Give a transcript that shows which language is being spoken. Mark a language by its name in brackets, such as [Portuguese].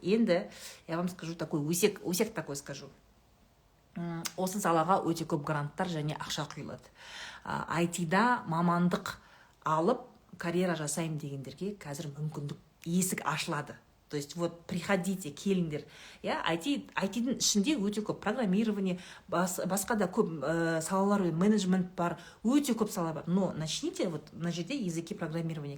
[Russian] Енді, я вам скажу такой, усек такой скажу. [Kazakh] Осы салаға өте көп гранттар және ақша құйылады. IT-да мамандық алып, карьера жасайым дегендерге қазір мүмкіндік есік ашылады. [Russian] То есть, вот, приходите, [Kazakh] келіңдер. IT-дің ішінде өте көп программирование, басқа да көп салалар, менеджмент бар, өте көп сала бар. [Russian] Но начните, вот, на жерде языки программирования.